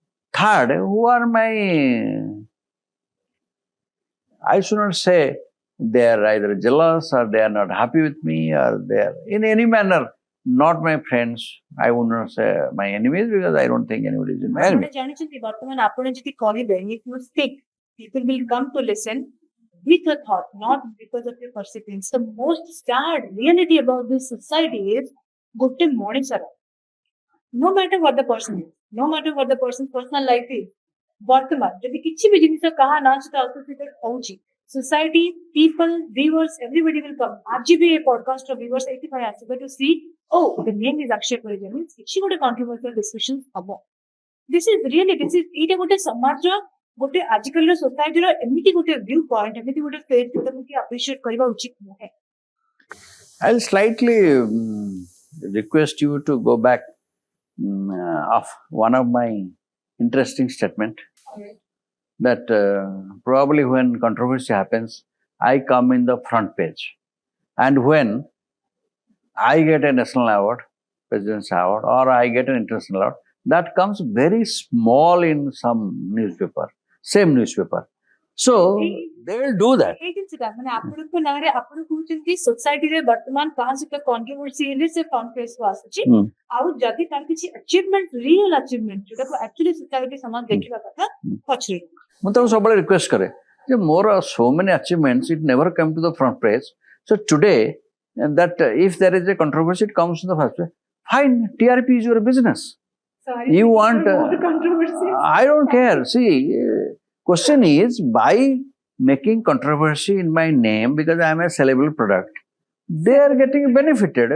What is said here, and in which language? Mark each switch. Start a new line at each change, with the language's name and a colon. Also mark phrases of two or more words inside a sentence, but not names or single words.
English: Third, who are my, I should not say they are either jealous or they are not happy with me or they are in any manner not my friends. I would not say my enemies because I don't think anybody is my enemy.
Odia: ବର୍ତ୍ତମାନ ଆପଣ ଯଦି କହିବେ
English: if you speak, people will come to listen with a thought, not because of your perceptions. The most sad reality about this society is
Odia: ଗୋଟେ ମଣିଷର
English: no matter what the person is, no matter what the person's personal life is,
Odia: ବର୍ତ୍ତମାନ ଯଦି କିଛି ବି ଜିନିଷ କାହା ନା ସହିତ associated ହଉଛି,
English: society, people, viewers, everybody will come.
Odia: ଆଜି ବି ଏ
English: podcast ର viewers
Odia: ଏଇଥିପାଇଁ ଆସିବେ
English: to see, oh, the name is Akshay Parija, means
Odia: କିଛି ଗୋଟେ
English: controversial discussion ହବ. This is really,
Odia: ଏଇଟା ଗୋଟେ ସମାଜର ଗୋଟେ ଆଜିକାଲିର ସୋସାଇଟିର ଏମିତି ଗୋଟେ view point, ଏମିତି ଗୋଟେ ଫେଜ୍ ଯୋଉଟାକୁ କି appreciate କରିବା ଉଚିତ ନୁହେଁ.
English: I'll slightly request you to go back of one of my interesting statement. Okay. That probably when controversy happens, I come in the front page. And when I get a national award, President's Award, or I get an international award, that comes very small in some newspaper, same newspaper. So, they will do that.
Odia: ଏଇ ଜିନିଷଟା ମାନେ ଆପଣଙ୍କ ନାଁରେ ଆପଣ କହୁଛନ୍ତି ସୋସାଇଟିରେ ବର୍ତ୍ତମାନ କାହା ସହିତ କଣ୍ଟ୍ରୋଭର୍ସି ହେଲେ ସେ କନଫରେନ୍ସକୁ ଆସୁଛି ଆଉ ଯଦି ତାର କିଛି ଆଚିଭମେଣ୍ଟ
English: real achievement
Odia: ଯୋଉଟାକୁ
English: actually society
Odia: ସମାଜ ଦେଖିବା କଥା ପଛରେ ମୁଁ ତାକୁ ସବୁବେଳେ ରିକ୍ୱେଷ୍ଟ କରେ ଯେ ମୋର
English: so many achievements, it never came to the front page. So today, that if there is a controversy, it comes to the first page. Fine, TRP is your business. Sorry, you want controversy. I don't care. See, question is, by making controversy in my name because I am a sellable product, they are getting benefited.